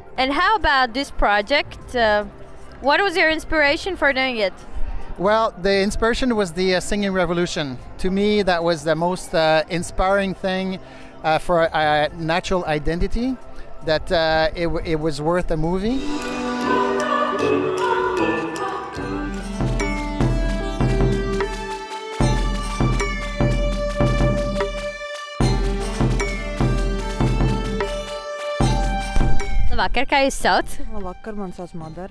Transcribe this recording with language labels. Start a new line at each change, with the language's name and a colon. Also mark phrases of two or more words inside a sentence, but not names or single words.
English: And how about this project? What was your inspiration for doing it? Well, the inspiration was the singing revolution. To me, that was the most inspiring thing for a natural identity, that it was worth a movie.
Latvian: Labvakar, kā jūs sauc? Labvakar, man sauc Madara.